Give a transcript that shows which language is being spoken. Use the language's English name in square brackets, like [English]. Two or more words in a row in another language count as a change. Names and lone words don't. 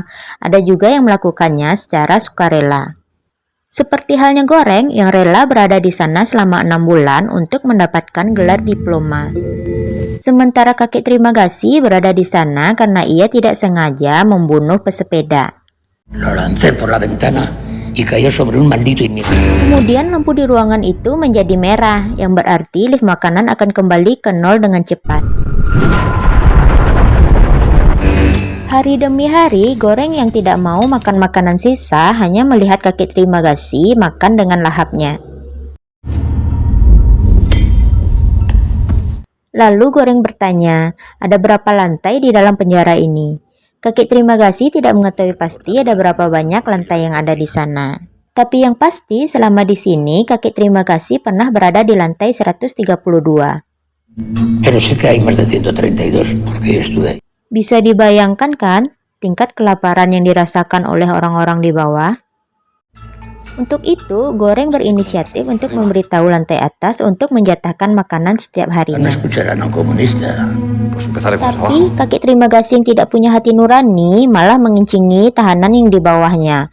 [Indonesian] Ada juga yang melakukannya secara sukarela. Seperti halnya Goreng yang rela berada di sana selama 6 bulan untuk mendapatkan gelar diploma. Sementara kakek Trimagasi berada di sana karena ia tidak sengaja membunuh pesepeda. [Spanish] Lo lancé por la ventana y cayó sobre un maldito inmigrante. [Indonesian] Kemudian lampu di ruangan itu menjadi merah, yang berarti lift makanan akan kembali ke nol dengan cepat. Hari demi hari, Goreng yang tidak mau makan makanan sisa hanya melihat kakek Trimagasi makan dengan lahapnya. Lalu Goreng bertanya, ada berapa lantai di dalam penjara ini? Kakek Trimagasi tidak mengetahui pasti ada berapa banyak lantai yang ada di sana. Tapi yang pasti selama di sini kakek Trimagasi pernah berada di lantai 132. [Spanish] Pero sé que hay más de 132 porque yo estuve ahí. [Indonesian] Bisa dibayangkan kan tingkat kelaparan yang dirasakan oleh orang-orang di bawah? Untuk itu, Goreng berinisiatif untuk memberitahu lantai atas untuk menjatahkan makanan setiap harinya. Tapi kakek Trimagasi yang tidak punya hati nurani malah mengincingi tahanan yang di bawahnya.